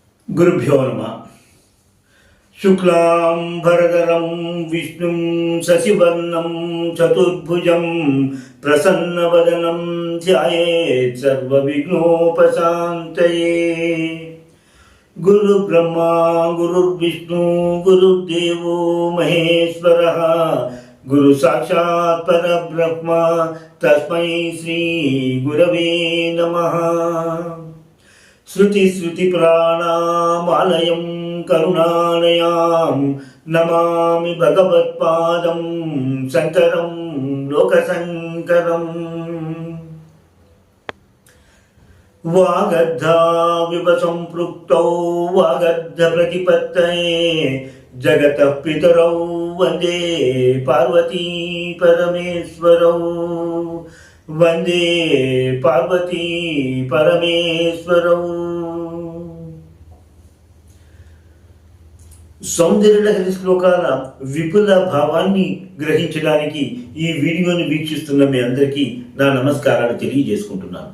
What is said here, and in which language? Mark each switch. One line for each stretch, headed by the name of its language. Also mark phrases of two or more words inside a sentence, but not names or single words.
Sanskrit: గురుభ్యో నమః. శుక్లాంబరధరం విష్ణుం శశివర్ణం చతుర్భుజం ప్రసన్నవదనం ధ్యాయేత్ సర్వవిఘ్నోపశాంతయే. గురు బ్రహ్మా గురుర్విష్ణు గురుర్దేవో మహేశ్వరః గురు సాక్షాత్ పరబ్రహ్మ తస్మై శ్రీ గురవే నమః. श्रुतिस्मृतिपुराणामालयं करुणालयां नमामि भगवत्पादं शङ्करं लोकशङ्करम्. वागर्धाविव सम्पृक्तौ वागर्धप्रतिपत्तये जगतः पितरौ वन्दे पार्वती परमेश्वरौ. వందే పార్వతీ పరమేశ్వరం.
Telugu: సౌందర్యలహరి శ్లోకాల విపుల భావాన్ని గ్రహించడానికి ఈ వీడియోని వీక్షిస్తున్న మీ అందరికీ నా నమస్కారాలు తెలియజేసుకుంటున్నాను.